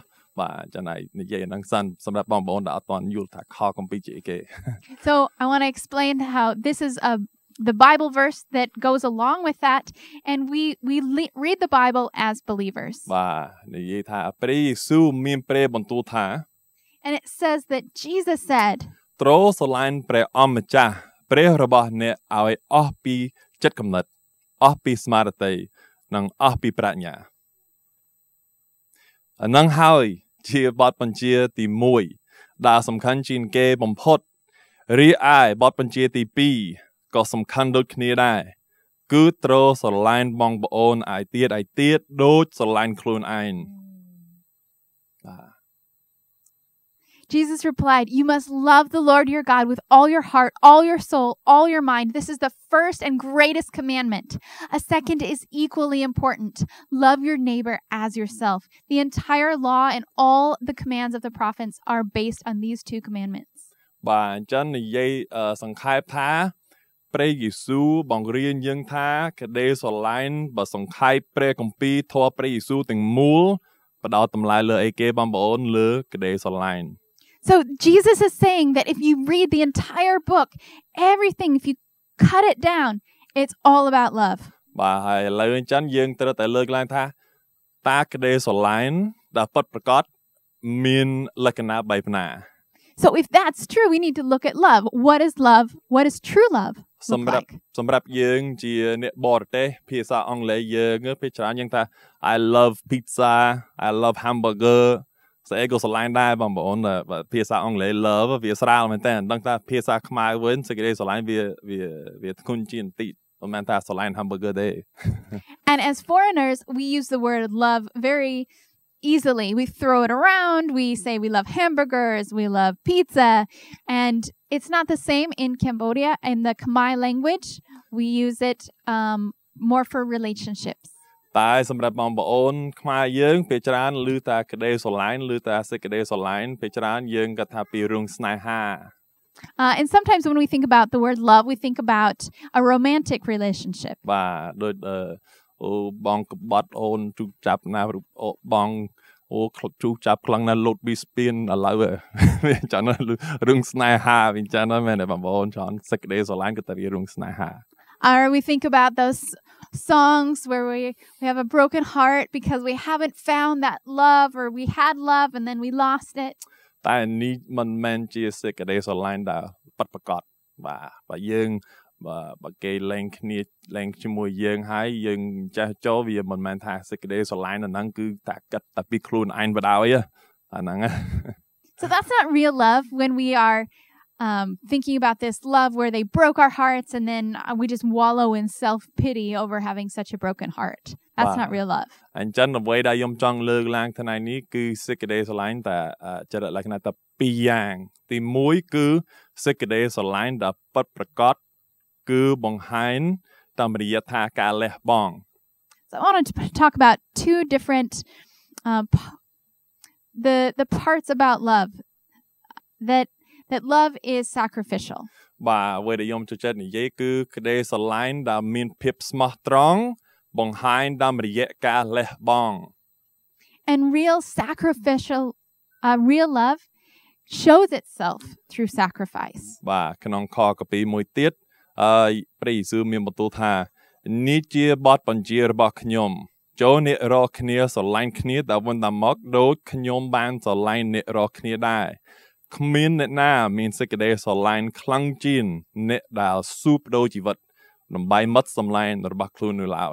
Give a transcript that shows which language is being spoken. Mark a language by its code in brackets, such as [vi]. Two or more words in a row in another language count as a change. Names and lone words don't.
[km] បាទចឹងហើយនិយាយហ្នឹងសិនសម្រាប់បងប្អូនដែលអត់ទាន់យល់ថាខគម្ពីរជាអីគេ [en] So I want to explain how this is the Bible verse that goes along with that, and we read the Bible as believers. [km] បាទនិយាយថាព្រះយេស៊ូវមានព្រះបន្ទូលថា [en] And it says that Jesus said, [km] ត្រូវស្រឡាញ់ព្រះអម្ចាស់ព្រះរបស់អ្នកឲ្យអស់ពីចិត្តគំនិតអស់ពីស្មារតីនិងអស់ពីប្រាជ្ញាអានឹងហើយជាបទបញ្ជាទី1ដែលសំខាន់ជាងគេបំផុតរីឯបទបញ្ជាទី2ក៏សំខាន់ដូចគ្នាដែរគឺត្រូវស្រឡាញ់បងប្អូនឲ្យទៀតដូចស្រឡាញ់ខ្លួនឯងបាទ [en] Jesus replied, "You must love the Lord your God with all your heart, all your soul, all your mind. This is the first and greatest commandment. A second is equally important. Love your neighbor as yourself. The entire law and all the commands of the prophets are based on these two commandments." [km] បាទអញ្ចឹងនិយាយសង្ខេបថាព្រះយេស៊ូវបង្រៀនយើងថាក្តីស្រឡាញ់បើសង្ខេបព្រះគម្ពីរធម៌ព្រះយេស៊ូវទាំងមូលបដោតតម្លៃលើអីគេបងប្អូនលើក្តីស្រឡាញ់ [en] So Jesus is saying that if you read the entire book, everything, if you cut it down, it's all about love. [km] បាទហើយឥឡូវអញ្ចឹងយើងត្រូវតែលើកឡើងថាតើក្តីស្រឡាញ់ដែលពិតប្រាកដមានលក្ខណៈបែបណា [en] So if that's true, we need to look at love. What is love? What is true love? [km] សម្រាប់យើងជាអ្នកបរទេសភាសាអង់គ្លេសយើងពេលច្រើនយើងថា [en] I love pizza I love hamburger [km] ស្អីក៏ស្រឡាញ់ដែរបងប្អូនភាសាអង់គ្លេស love វាស្រាលមែនតើដឹងថាភាសាខ្មែរវិញសេចក្តីស្រឡាញ់វាធ្ងន់ជាងបន្តិចមិនមែនថាស្រឡាញ់ hamburger ទេ [en] And as foreigners, we use the word love very easily. We throw it around. We say we love hamburgers. We love pizza. And it's not the same in Cambodia. In the Khmer language, we use it more for relationships. [km] តែសម្រាប់បងប្អូនខ្មែរយើងពេលច្រើនឮតែក្តីស្រឡាញ់ឮតែសេចក្តីស្រឡាញ់ពេលច្រើនយើងគាត់ថាពីរឿងស្នេហា [en] And sometimes when we think about the word love, we think about a romantic relationship. [km] បាទដូចបងកបត់អូនជូចាប់ណាបងជូចាប់ខ្លាំងណាស់លោតពីស្ពានឥឡូវវាអញ្ចឹងរឿងស្នេហាវាអញ្ចឹងមែនទេបងប្អូនច្រើនសេចក្តីស្រឡាញ់ក៏តែវារឿងស្នេហា [en] Or we think about those songs where we have a broken heart because we haven't found that love, or we had love and then we lost it. [km] តែនេះមិនមែនជាសេចក្តីស្រឡាញ់ដែលពិតប្រាកដបាទបើយើងបើគេលែងជាមួយយើងហើយយើងចេះចូលវាមិនមែនថាសេចក្តីស្រឡាញ់ហ្នឹងគឺតែគិតតែពីខ្លួនឯងបដ ாய் អាហ្នឹង [en] So that's not real love when we are thinking about this love where they broke our hearts and then we just wallow in self-pity over having such a broken heart. That's not real love. [km] អញ្ចឹងអ្វីដែលខ្ញុំចង់លើកឡើងថ្ងៃនេះគឺសេចក្តីស្រឡាញ់តែចរិតលក្ខណៈតែពីរយ៉ាងទី1គឺសេចក្តីស្រឡាញ់ដែលពិតប្រាកដគឺបង្ហាញតាមរយៈថាការលះបង់ [en] So I want to talk about two different the parts about love that love is sacrificial. [km] បាទអ្វីដែលខ្ញុំចូលចិត្តនិយាយគឺក្តីស្រឡាញ់ដែលមានភាពស្មោះត្រង់បង្ហាញតាមរយៈការលះបង់ [en] And real love shows itself through sacrifice. [km] បាទក្នុងខកាពីមួយទៀតព្រះយេស៊ូវមានបន្ទូលថានេះជាបទបញ្ជារបស់ខ្ញុំចូលអ្នករាល់គ្នាស្រឡាញ់គ្នាតែវិញតែមកដូចខ្ញុំបានស្រឡាញ់អ្នករាល់គ្នាដែរគ្មានអ្នកណាមានសេចក្តីស្រឡាញ់ខ្លាំងជាងអ្នកដែលស៊ូបដូរជីវិតដើម្បីមិត្តសម្លាញ់របស់ខ្លួននោះឡើយ